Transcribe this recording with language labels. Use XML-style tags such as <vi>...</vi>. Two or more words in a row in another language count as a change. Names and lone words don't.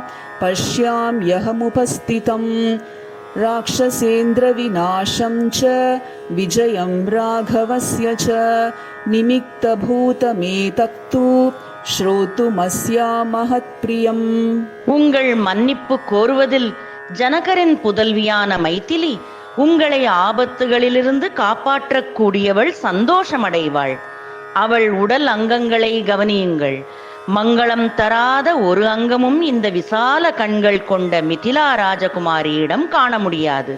<sa>पश्याम्यहमुपस्थितम् राक्षसेन्द्रविनाशं च विजयं राघवस्य च निमित्तभूतमेतत्तु श्रोतुमस्या महत्प्रियम्.</sa> <ta>உங்கள் மன்னிப்பு கோருவதில் ஜனகரின் புதல்வியான மைதிலி உங்களை ஆபத்துகளிலிருந்து காப்பாற்றக்கூடியவள் சந்தோஷமடைவாள். அவள் உடல் அங்கங்களை கவனியுங்கள். மங்களம் தராத ஒரு அங்கமும் இந்த விசால கண்கள் கொண்ட மிதிலா ராஜகுமாரியிடம் காண முடியாது.</ta>